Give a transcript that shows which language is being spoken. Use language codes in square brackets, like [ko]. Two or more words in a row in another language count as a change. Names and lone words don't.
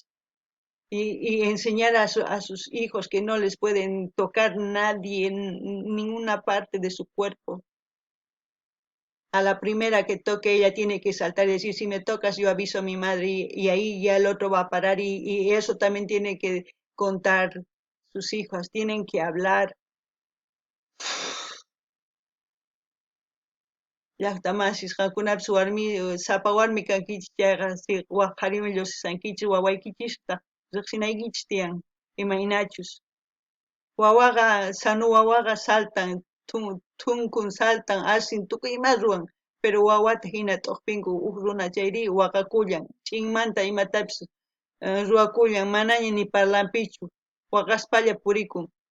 [es] Y enseñar a sus hijos que no les pueden tocar nadie en ninguna parte de su cuerpo. A la primera que toque ella tiene que saltar y decir, si me tocas yo aviso a mi madre, y ahí ya el otro va a parar, y eso también tiene que contar sus hijas, tienen que hablar. [qu] Llaqtamasis qankunapas sapa warmi kankichis chayqa waq qharimi llusisankichis wawaykichista riqsinaykichis tiyan imaynachus. Sanu wawaqa saltan, thunkun saltan, asin tukuy ima ruwan, pero wawata hina t'uqpinku runa chayri waqakullan, ch'inmanta imatapis ruwakullan, manaña ni parlanpichu, waqaspalla purikun.